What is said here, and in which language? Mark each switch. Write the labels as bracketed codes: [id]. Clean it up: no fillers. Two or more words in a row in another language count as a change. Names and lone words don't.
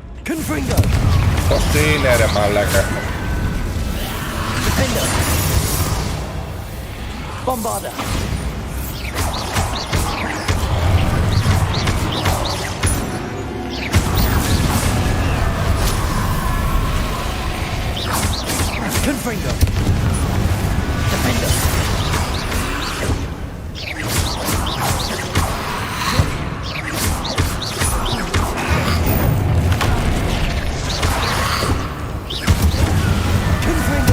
[en] Confringo! [el] Πώς είναι ρε μαλάκα. [en] Defender! Bombarda! Confringo! Defender! Confringo!